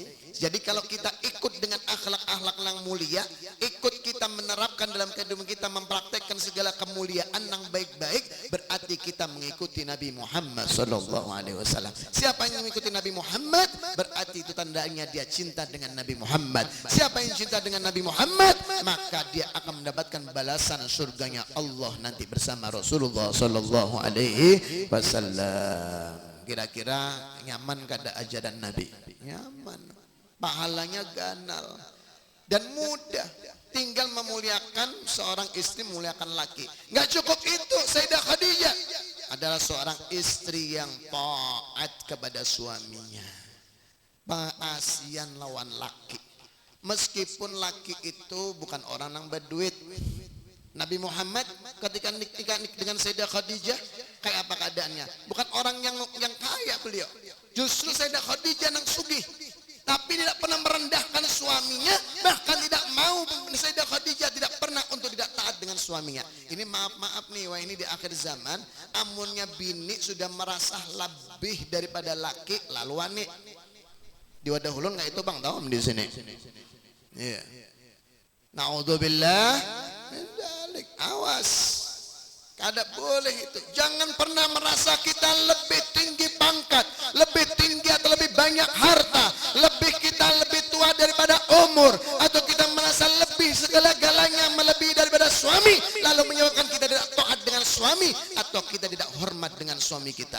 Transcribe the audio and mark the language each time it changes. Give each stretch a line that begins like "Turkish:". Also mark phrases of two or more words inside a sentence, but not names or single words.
Indonesian: Jadi kalau kita ikut dengan akhlak-akhlak yang mulia, ikut kita menerapkan dalam kehidupan kita, mempraktekkan segala kemuliaan yang baik-baik, berarti kita mengikuti Nabi Muhammad
Arabic: sallallahu alaihi wasallam.
Indonesian: Siapa yang mengikuti Nabi Muhammad, berarti itu tandanya dia cinta dengan Nabi Muhammad. Siapa yang cinta dengan Nabi Muhammad, maka dia akan mendapatkan balasan surganya Allah nanti bersama Rasulullah
Arabic: sallallahu alaihi wasallam.
Banjar: Kira-kira nyaman kada ajaran Nabi? Nyaman. Pahalanya ganal dan mudah, tinggal memuliakan seorang istri, memuliakan laki.
Indonesian: Nggak cukup itu, Sayyidah Khadijah adalah seorang istri yang taat kepada suaminya,
Banjar: paasian lawan laki,
Indonesian: meskipun laki itu bukan orang yang berduit. Nabi Muhammad ketika nikah dengan Sayyidah Khadijah kayak apa keadaannya? Bukan orang yang kaya beliau, justru Sayyidah Khadijah yang sugih, tapi tidak pernah merendahkan suaminya, bahkan tidak mau. Sayyidah Khadijah tidak pernah untuk tidak taat dengan suaminya. Ini maaf nih, wah ini di akhir zaman,
Banjar: amunnya bini sudah merasa lebih daripada laki, lalu wani. Di Wadah Hulun nggak itu Bang, tahu di sini. Iya.
Arabic: Naudzubillah min dzalik.
Banjar: Awas. Kada boleh itu.
Indonesian: Jangan pernah merasa kita lebih tinggi pangkat, lebih tinggi atau lebih banyak harta, kita lebih tua daripada umur, atau kita merasa lebih segala-galanya melebihi daripada suami, lalu menyebabkan kita tidak taat dengan suami atau kita tidak hormat dengan suami kita.